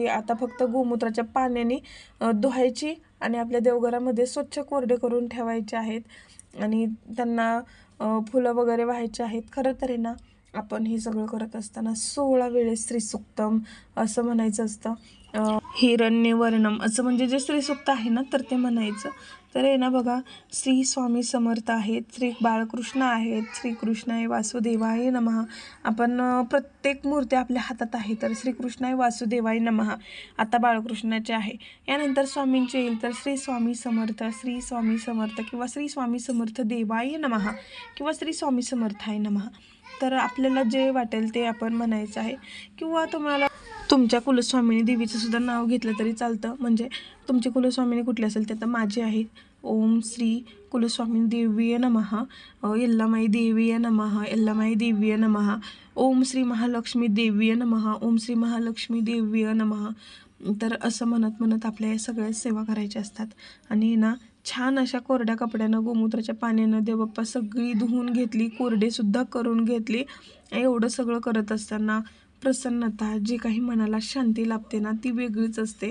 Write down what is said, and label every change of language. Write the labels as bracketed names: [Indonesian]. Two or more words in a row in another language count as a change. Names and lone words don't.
[Marathi] आता फक्त गोमूत्राच्या पाण्याने धुवायची आणि आपल्या देवघरामध्ये स्वच्छ कोरडे करून ठेवायचे आहेत आणि त्यांना फुलं वगैरे व्हायचे आहेत. खरं तर आहे ना आपण हे सगळं करत असताना 16 वेळेस श्रीसूक्तम असं म्हणायचं असतं. हिरण्यवर्णम असं म्हणजे जे श्रीसूक्त आहे ना तर ते म्हणायचं. तर आहे ना बघा, श्री स्वामी समर्थ आहेत, श्री बाळकृष्ण आहेत, [Sanskrit] श्रीकृष्णाय वासुदेवाय नमः. [Marathi] आपण प्रत्येक मूर्ती आपल्या हातात आहे. तर [Sanskrit] श्रीकृष्णाय वासुदेवाय नमः [Marathi] आता बाळकृष्णाचे आहे. यानंतर स्वामींचे येईल तर श्री स्वामी समर्थ, श्री स्वामी समर्थ किंवा श्री स्वामी समर्थ [Sanskrit] देवाय नमः [Marathi] किंवा [Sanskrit] श्री स्वामी समर्थाय नमः. [Marathi] तर आपल्याला जे वाटेल ते आपण म्हणायचं आहे. किंवा तुम्हाला तुमच्या कुलस्वामिनी देवीचं सुद्धा नाव घेतलं तरी चालतं. म्हणजे तुमची कुलस्वामिनी कुठली असेल ते, तर माझी आहे [Sanskrit] ओम श्री कुलस्वामिनी देवीय नमः, यल्लामाई देवीय नमः, यल्लामाई देवीय नमः, ओम श्री महालक्ष्मी देवीय नमः, ओम श्री महालक्ष्मी देवीय नमः. [Marathi] तर असं म्हणत म्हणत आपल्या या सगळ्या सेवा करायच्या असतात. आणि ना छान अशा कोरड्या कपड्यानं गोमूत्राच्या पाण्यानं देवबाप्पा सगळी धुवून घेतली, कोरडेसुद्धा करून घेतली. एवढं सगळं करत असताना प्रसन्नता, जी काही मनाला शांती लाभते ना ती वेगळीच असते.